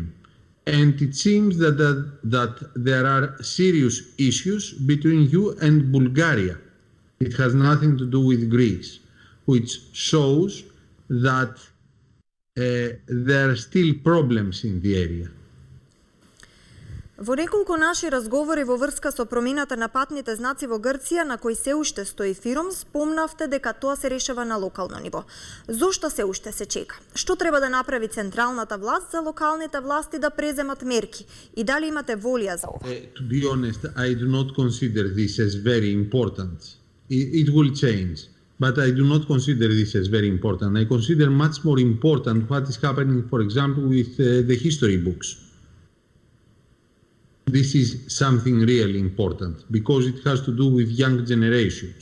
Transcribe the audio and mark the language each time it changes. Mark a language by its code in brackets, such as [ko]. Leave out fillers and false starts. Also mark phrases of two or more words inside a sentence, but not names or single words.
[en] And it seems that there are serious issues between you and Bulgaria. It has nothing to do with Greece, which shows that there are still problems in the area. [mk] Во неколку наши разговори во врска со промената на патните знаци во Грција, на кои се уште стои фирум, спомнавте дека тоа се решава на локално ниво. Зошто се уште се чека? Што треба да направи централната власт за локалните власти да преземат мерки? И дали имате волја за ова? [en] To be honest, I do not consider this as very important. It will change, but I do not consider this as very important. I consider much more important what is happening, for example, with the history books. This is something really important because it has to do with young generations.